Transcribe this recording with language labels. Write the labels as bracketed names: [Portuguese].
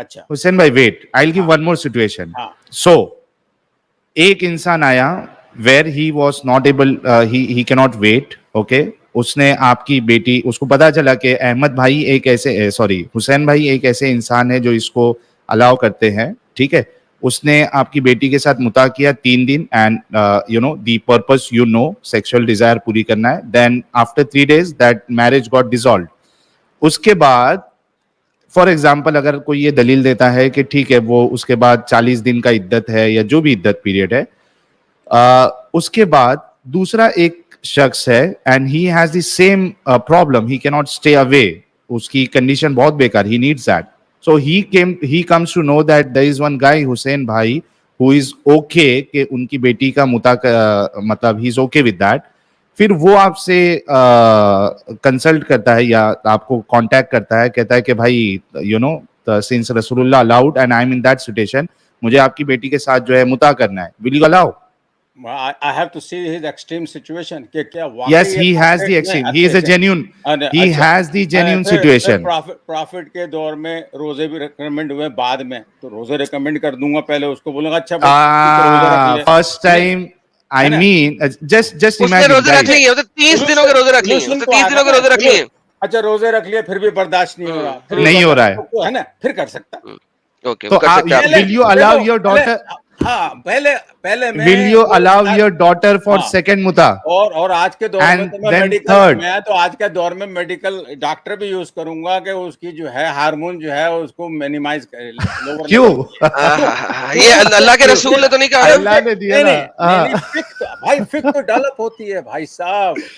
[English] حسین بھائی wait, I'll give one more situation. So [Urdu] ایک انسان آیا [English] where he was not able, he cannot wait, okay. [Urdu] اس نے آپ کی بیٹی, اس کو پتا چلا کہ احمد بھائی ایک ایسے حسین بھائی ایک ایسے انسان ہے جو اس کو الاؤ کرتے ہیں, ٹھیک ہے. اس نے آپ کی بیٹی کے ساتھ متا کیا 3 دن, and the purpose sexual desire پوری کرنا ہے. [English] Then after 3 days that marriage got dissolved. [Urdu] اس کے بعد فار ایگزامپل اگر کوئی یہ دلیل دیتا ہے کہ ٹھیک ہے وہ اس کے بعد 40 دن کا عدت ہے یا جو بھی عدت پیریڈ ہے, اس کے بعد دوسرا ایک شخص ہے [English] and he has the same problem, he can't stay away, [Urdu] اس کی کنڈیشن بہت بیکار, [English] He needs that. So he comes to know that there is one guy, Hussein bhai, who is okay [Urdu] کہ ان کی بیٹی کا متا مطلب [English] he is okay with that, [Urdu] پھر وہ آپ سے کنسلٹ کرتا ہے یا آپ کو کانٹیکٹ کرتا ہے, کہتا ہے کہ بھائی یو نو since رسول اللہ [English] allowed and I am in that situation, [Urdu] مجھے آپ کی بیٹی کے ساتھ جو ہے متا کرنا ہے, [English] will you allow? I have to see his extreme situation [Urdu] کہ کیا [English] Yes, he has the extreme, he is a genuine, he has the genuine situation. [Urdu] Profit کے دور میں روزے بھی ریکمینڈ ہوئے, بعد میں تو روزے ریکمینڈ کر دوں گا, پہلے اس کو بولوں گا اچھا [English] first time I mean just [Urdu] اس نے [English] imagine [Urdu] روزے رکھ [English] guys, [Urdu] لیے, 30 دنوں کے روزے رکھ لیے, 30 دنوں کے روزے رکھ لیے. اچھا روزے رکھ لیے پھر بھی برداشت نہیں ہو رہا, نہیں ہو رہا ہے نا, پھر کر سکتا. اوکے, [English] تو will you allow your daughter, [Urdu] ہاں پہلے میں [English] will you allow your daughter for second muta? [Urdu] اور آج کے دور میں تو میں میڈیکل, میں تو آج کے دور میں میڈیکل ڈاکٹر بھی یوز کروں گا کہ اس کی جو ہے ہارمون جو ہے اس کو مینیمائز کرے. کیوں؟ یہ اللہ کے رسول نے تو نہیں کہا, اللہ نے دیا نا بھائی, فکر تو ڈیولپ ہوتی ہے بھائی صاحب.